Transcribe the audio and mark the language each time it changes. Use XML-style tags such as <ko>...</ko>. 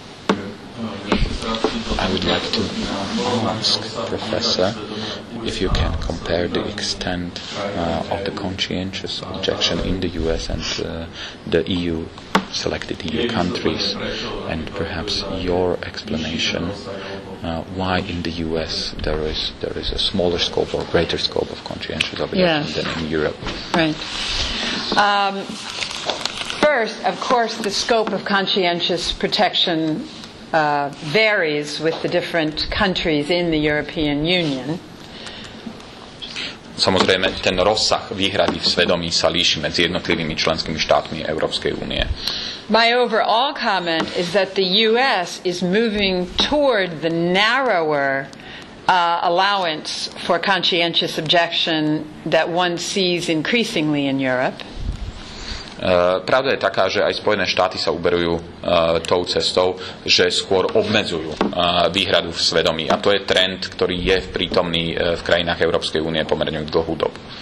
<en>I would like to ask Professor if you can compare the extent of the conscientious objection in the US and the EU selected EU countries, and perhaps your explanation why in the US there is a smaller scope or greater scope of conscientious objection than in Europe. Right. First, of course, the scope of conscientious protection varies with the different countries in the European Union.</en> <sk>Samozrejme, ten rozsah výhrady v svedomí sa líši medzi jednotlivými členskými štátmi Európskej únie.</sk> <en>My overall comment is that the U.S. is moving toward the narrower allowance for conscientious objection that one sees increasingly in Europe.</en> <sk>Pravda je taká, že aj Spojené štáty sa uberujú tou cestou, že skôr obmedzujú výhradu v svedomí. A to je trend, ktorý je prítomný v krajinách Európskej únie pomerne dlhú dobu.</sk>